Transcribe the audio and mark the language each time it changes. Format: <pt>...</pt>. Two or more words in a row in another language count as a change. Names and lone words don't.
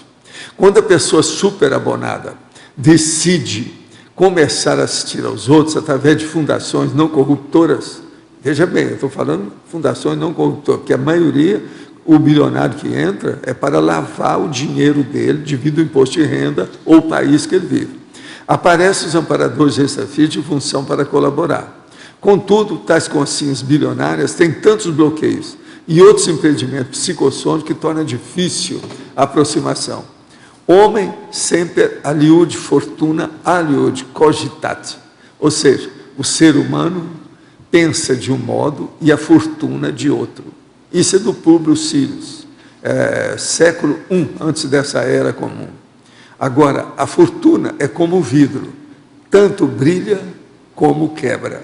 <pt>Quando a pessoa superabonada decide começar a assistir aos outros através de fundações não corruptoras, veja bem, eu estou falando fundações não corruptoras, porque a maioria, o bilionário que entra, é para lavar o dinheiro dele devido ao imposto de renda ou o país que ele vive. Aparecem os amparadores extrafísicos de função para colaborar. Contudo, tais consciências bilionárias têm tantos bloqueios e outros impedimentos psicossônicos que torna difícil a aproximação.</pt> <la>Homem sempre aliud fortuna aliud cogitat,</la> <pt>ou seja, o ser humano pensa de um modo e a fortuna de outro. Isso é do Públio Cílios, século I, antes dessa era comum. Agora, a fortuna é como o vidro, tanto brilha como quebra.</pt>